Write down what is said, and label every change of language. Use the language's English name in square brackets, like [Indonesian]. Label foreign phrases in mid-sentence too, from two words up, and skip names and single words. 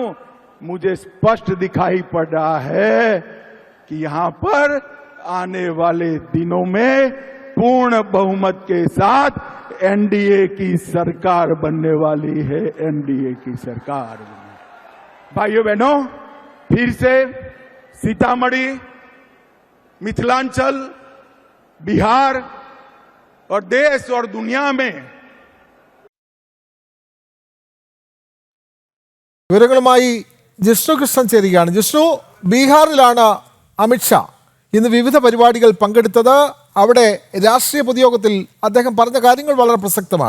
[Hindi] मुझे स्पष्ट दिखाई पड़ रहा है कि यहां पर आने वाले दिनों में पूर्ण बहुमत के साथ NDA की सरकार बनने वाली है। NDA की सरकार। भाइयों बहनों, फिर से सीतामढ़ी, मिथिलांचल, बिहार और देश और दुनिया में [Malayalam] വിവരങ്ങളുമായി ജിഷ്ണു കൃഷ്ണൻ ചേരുകയാണ്. ജിഷ്ണു, ബീഹാറിലാണ് അമിത്ഷാ ഇന്ന് വിവിധ പരിപാടികൾ പങ്കെടുത്തത്. അവിടെ രാഷ്ട്രീയ പൊതുയോഗത്തിൽ അദ്ദേഹം പറഞ്ഞ കാര്യങ്ങൾ വളരെ പ്രസക്തമാണ്.